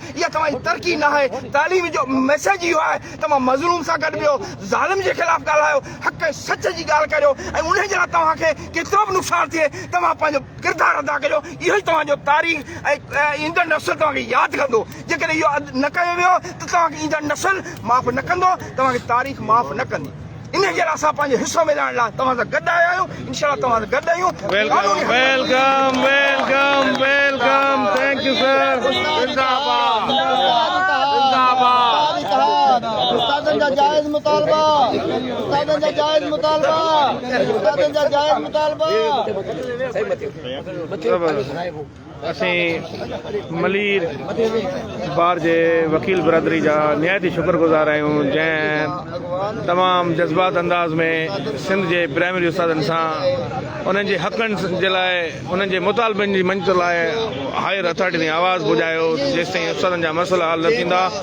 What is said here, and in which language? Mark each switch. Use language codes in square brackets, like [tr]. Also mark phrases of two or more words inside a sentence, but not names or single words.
[sd] इहा तव्हांजी तरक़ी न आहे। तालीम जो मैसेज इहो आहे, तव्हां मज़लूम सां गॾु वियो, ज़ालिम जे ख़िलाफ़ ॻाल्हायो, हक़ ऐं सच जी ॻाल्हि करियो ऐं उन जे लाइ तव्हांखे केतिरो बि नुक़सानु थिए तव्हां पंहिंजो किरदारु अदा करियो। इहो ई तव्हांजो तारीख़ ऐं ईंदड़ नस्ल तव्हांखे यादि कंदो। जेकॾहिं इहो न कयो वियो त तव्हांखे ईंदड़ नस्ल माफ़ न कंदो, तव्हांखे तारीख़ माफ़ न कंदी। इन जे लाइ असां पंहिंजो हिसो मिलाइण लाइ तव्हां सां गॾु आया आहियूं। इंशाअल्लाह तव्हां सां गॾु आहियूं। [en] Welcome welcome welcome welcome. Thank you sir. [hi] जिंदाबाद जिंदाबाद। [sd] उस्तादनि जा जाइज़ मुतालबा, उस्तादनि जा जाइज़ मुतालबा, उस्तादनि जा जाइज़ मुतालबा। असीं मलीर बार जे वकील बिरादरी जा निहायत ई शुक्रगुज़ार आहियूं, जंहिं तमामु जज़्बात अंदाज़ में सिंध जे प्राइमरी उस्तादनि सां उन्हनि जे हक़नि जे लाइ, उन्हनि जे मुतालबनि जी मंज़ लाइ [en] higher authority [sd] ने आवाज़ पुॼायो जेसि ताईं उस्तादनि जा मसइला हल न थींदा।